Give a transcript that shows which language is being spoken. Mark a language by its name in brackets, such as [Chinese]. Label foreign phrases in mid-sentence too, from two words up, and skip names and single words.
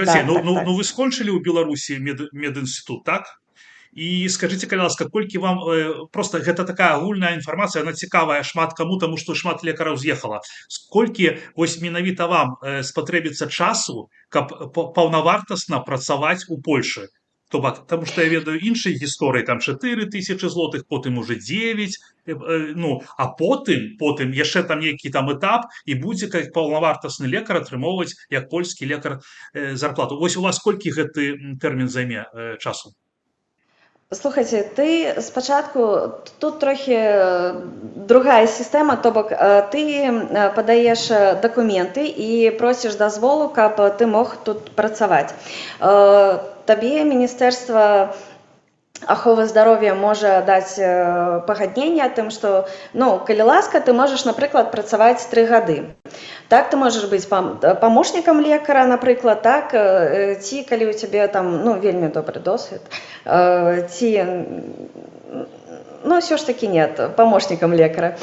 [Belarusian] Вы скончылі ў Беларусі медінстытут, так? І скажыце, калі ласка, колькі вам, просто гэта такая агульная інфармацыя, яна цікавая шмат каму, таму што шмат лекараў з'ехала. Колькі вось менавіта вам спатрэбіцца часу, каб паўнавартасна працаваць у Польшы? [Ukrainian] Тому що я ведаю інші історії, там 4 тисячі злотих, потім уже 9, ну, а потім ще там який там етап, і будь як повновартісний лікар отримувати, як польський лікар, зарплату. Ось у вас скільки гэты термін займе часу? Слухайте, ти спочатку, тут трохи другая система, то бок ти подаєш документи і просиш дозволу, [Belarusian] каб ти мог [Ukrainian] тут працювати. [Belarusian] Тобі Міністерство аховы здароўя можа даць пагадненне тым, што ну, калі ласка, ты можаш, напрыклад, працаваць 3 гады. Так, ты можаш быць памочнікам лекара, напрыклад, так, ці калі ў цябе там ну, вельмі добры досвед, ці ну, ўсё ж такі нет, памочнікам лекара.